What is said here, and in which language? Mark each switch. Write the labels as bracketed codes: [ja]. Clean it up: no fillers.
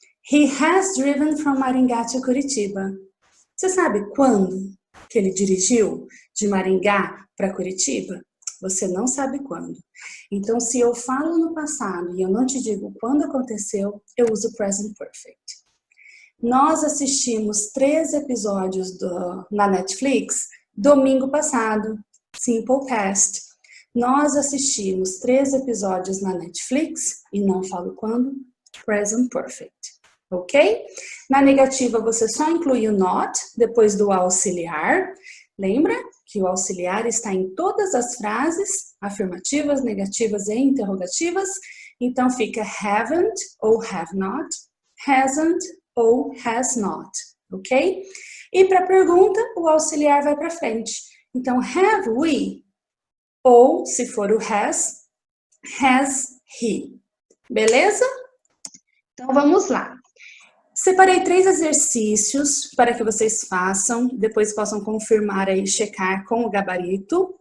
[en] He has driven from Maringá to Curitiba. [pt] Você sabe quando que ele dirigiu de Maringá para Curitiba? Você não sabe quando. Então, se eu falo no passado e eu não te digo quando aconteceu, eu uso Present Perfect. Nós assistimos 3 episódios na Netflix domingo passado, Simple Past. Nós assistimos 3 episódios na Netflix e não falo quando, Present Perfect. Ok? Na negativa, você só inclui o not depois do auxiliar. Lembra que o auxiliar está em todas as frases, afirmativas, negativas e interrogativas. Então, fica haven't ou have not, hasn't ou has not, ok? E para a pergunta, o auxiliar vai para frente. Então, have we, ou se for o has he. Beleza? Então, vamos lá. Separei 3 exercícios para que vocês façam, depois possam confirmar aí, checar com o gabarito.